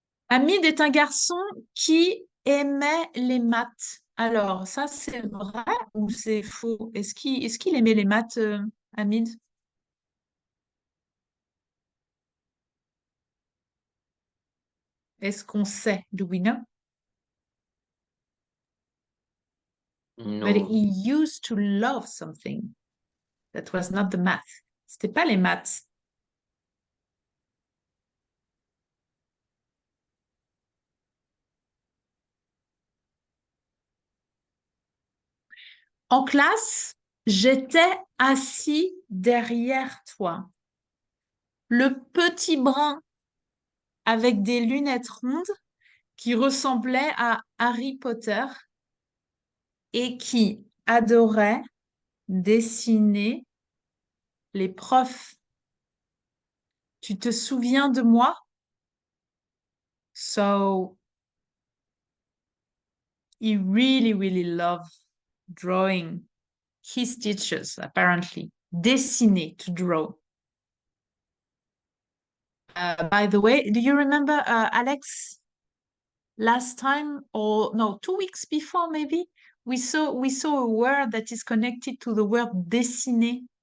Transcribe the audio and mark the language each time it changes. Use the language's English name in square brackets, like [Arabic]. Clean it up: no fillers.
[French] Hamid est un garçon qui aimait les maths. Alors, ça, c'est vrai ou c'est faux? Est-ce qu'il aimait les maths, Hamid? Est-ce qu'on sait? [English] Do we know? No. But he used to love something that was not the math. [French] C'était pas les maths. En classe, j'étais assis derrière toi. Le petit brun avec des lunettes rondes qui ressemblait à Harry Potter et qui adorait dessiner les profs. Tu te souviens de moi? [English] So he really, really loved drawing his teachers, apparently. Dessiner, to draw. By the way, do you remember, Alex, last time, or no, 2 weeks before maybe, we saw a word that is connected to the word dessiner.